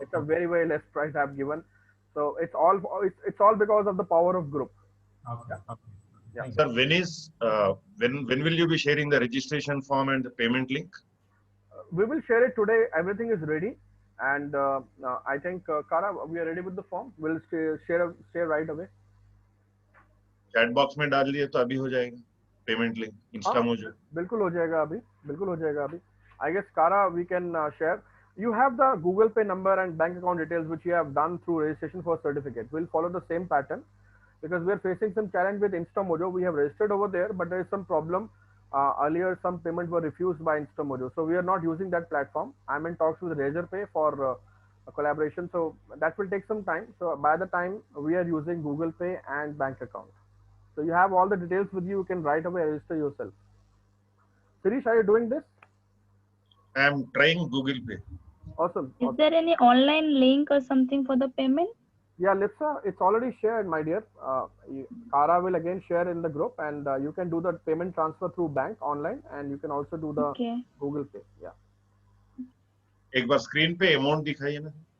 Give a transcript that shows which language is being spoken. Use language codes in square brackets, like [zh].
[en] It's a very, very less price I've given. So it's all because of the power of group. Okay. Okay. Yeah. Sir, when will you be sharing the registration form and the payment link? We will share it today. Everything is ready, and I think Kara, we are ready with the form. We'll share right away. [hi] Chat box में डाल दिए तो अभी हो जाएगा payment link Insta mojo. बिल्कुल हो जाएगा अभी. बिल्कुल हो जाएगा अभी. [en] I guess Kara, we can share. You have the Google Pay number and bank account details which you have done through registration for certificate. We'll follow the same pattern, because we are facing some challenge with InstaMojo. We have registered over there, but there is some problem. Earlier, some payments were refused by InstaMojo, so we are not using that platform. I'm in talks with Razorpay for a collaboration, so that will take some time. So by the time we are using Google Pay and bank account, so you have all the details with you. You can right away register yourself. Sirish, are you doing this? I am trying Google Pay. Awesome. Is there any online link or something for the payment? Yeah, Lipsa, it's already shared, my dear. Kara will again share in the group, and you can do the payment transfer through bank online, and you can also do the Google Pay. Yeah. [hi] एक बार screen पे amount दिखाइए ना.